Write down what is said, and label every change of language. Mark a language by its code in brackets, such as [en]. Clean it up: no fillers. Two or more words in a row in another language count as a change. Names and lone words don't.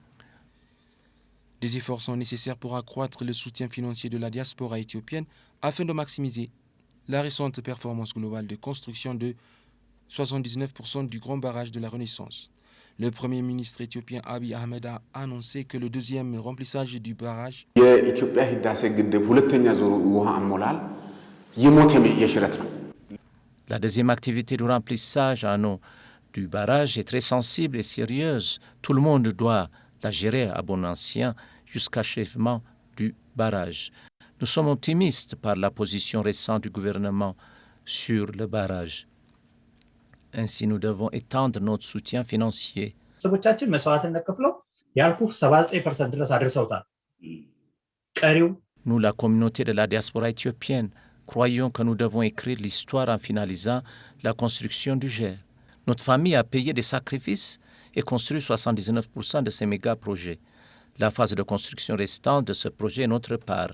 [fr] Des efforts sont nécessaires pour accroître le soutien financier de la diaspora éthiopienne afin de maximiser la récente performance globale de construction de 79% du grand barrage de la Renaissance. Le Premier ministre éthiopien Abiy Ahmed a annoncé que le deuxième remplissage du barrage [am] የኢትዮጵያ ህዳሴ ግድብ ሁለተኛ ዙር ውሃ አሞላል የሞት የሽረት ነው። [fr] La deuxième activité du remplissage en eau du barrage est très sensible et sérieuse. Tout le monde doit la gérer à bon ancien jusqu'à l'achèvement du barrage. Nous sommes optimistes par la position récente du gouvernement sur le barrage. Ainsi, nous devons étendre notre soutien financier. [am] ሰዎቻችን መስዋዕትነት ከፍለው ያልኩ 79% ድረስ አድርሰውታል። ቀሪው [fr] Nous, la communauté de la diaspora éthiopienne, croyons que nous devons écrire l'histoire en finalisant la construction du GER. Notre famille a payé des sacrifices et construit 79% de ces méga-projets. La phase de construction restante de ce projet est notre part.